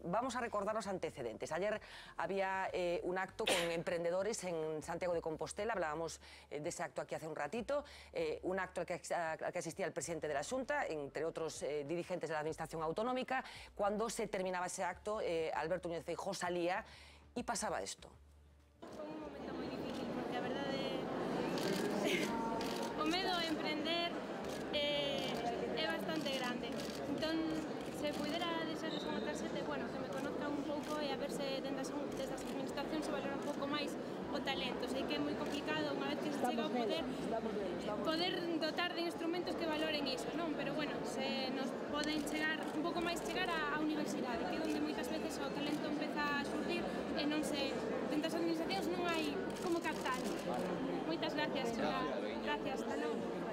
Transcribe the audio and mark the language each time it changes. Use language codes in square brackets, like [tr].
[es] Vamos a recordar los antecedentes. Ayer había un acto con emprendedores en Santiago de Compostela, hablábamos de ese acto aquí hace un ratito, un acto al que asistía el presidente de la Xunta, entre otros dirigentes de la Administración Autonómica. Cuando se terminaba ese acto, Alberto Núñez Feijóo salía y pasaba esto. [gl] O medo a emprender é bastante grande. Entón, se puidera deixarles unha tarxeta, bueno, [es] que me conozcan [gl] un pouco e a ver se desde as administracións se valora un pouco máis o talento. Sei que é moi complicado unha vez que se chega ao poder dotar de instrumentos que valoren iso, non? Pero, bueno, se nos poden chegar un pouco máis chegar á universidade, que é onde moitas veces o talento empeza a xurdir e non se... Dentro das administracións non hai como captar. Moitas gracias, gracias, hasta logo.